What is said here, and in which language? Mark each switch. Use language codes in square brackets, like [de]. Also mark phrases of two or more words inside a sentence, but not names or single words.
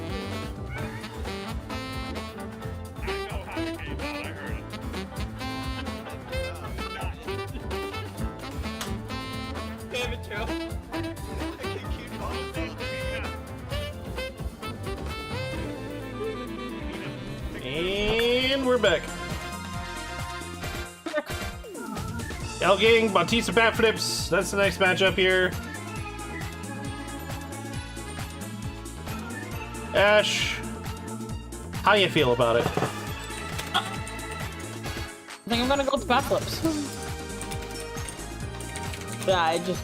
[en] I know how it came out. I heard it. Damn it, Joe. And we're back. Elgang, Bautista bat flips. That's the next matchup here. Ash, how you feel about it? I think I'm gonna go with bat flips. Yeah, I just